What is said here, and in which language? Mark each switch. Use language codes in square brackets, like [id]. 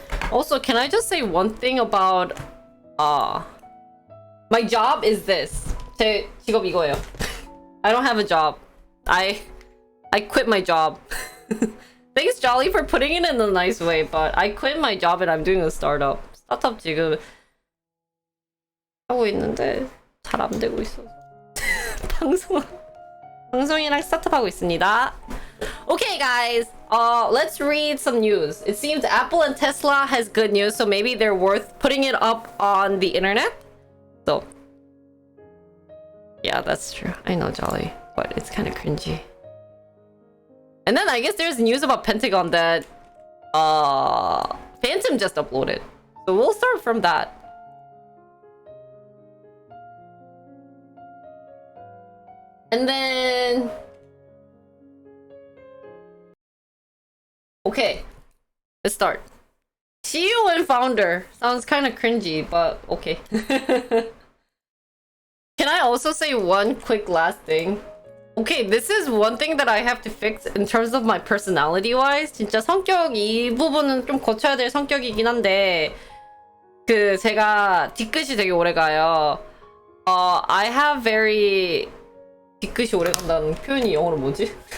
[en] Also, can I just say one thing about my job is this. [ko] 제 직업 이거예요. [en] I don't have a job. I quit my job. Thanks, Jolly, for putting it in a nice way, but I quit my job and I'm doing a startup. [ko] 스타트업 지금 하고 있는데 잘 안 되고 있어서 방송이랑 스타트업 하고 있습니다. [en] Okay, guys. Let's read some news. It seems Apple and Tesla has good news, so maybe they're worth putting it up on the internet. So, yeah, that's true. I know, Jolly, but it's kind of cringy. And then I guess there's news about Pentagon that Phantom just uploaded. So we'll start from that. And then okay, let's start. CEO and founder sounds kind of cringy, but okay. Can I also say one quick last thing? Okay, this is one thing that I have to fix in terms of my personality wise. [ko] 진짜 성격 이 부분은 좀 고쳐야 될 성격이긴 한데 제가 뒤끝이 되게 오래 가요. [en] I have very [ko] 뒤끝이 오래 간다는 표현이 영어로 뭐지?